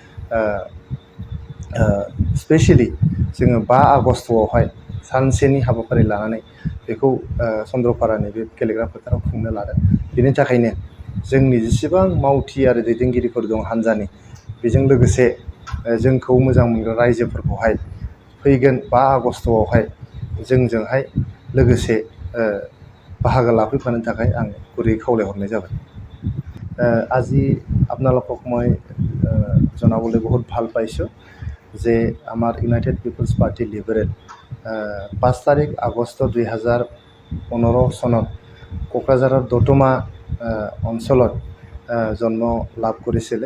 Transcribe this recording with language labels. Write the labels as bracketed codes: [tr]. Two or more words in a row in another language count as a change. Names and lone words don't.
[brx] स्पेसियेलि जोङो 5 आगस्ट'आवहाय सानसेनि हाबाफारि लानानै बेखौ चन्द्रपारानि बे गेलेग्रा फोथाराव खुंनो लादों। बेनि थाखायनो जोंनि जेसेबां मावथि आरो दैदेनगिरिफोर दं हान्जानि, बेजों लोगोसे जोंखौ मोजां मोनग्रा रायजोफोरखौहाय फैगोन 5 आगस्ट'आवहाय जोंजोंहाय लोगोसे বাহাগা লাফাইফানো थाखाय आं गुरै खावलायहरनाय जाबाय। [as] আজি আপোনালোকক মই জনাবলৈ বহুত ভাল পাইছোঁ যে আমাৰ ইউনাইটেড পিপলছ পাৰ্টি লিবাৰেল 5 তাৰিখ আগষ্ট 2015 চনত কোকৰাঝাৰৰ দতমা অঞ্চলত জন্ম লাভ কৰিছিলে।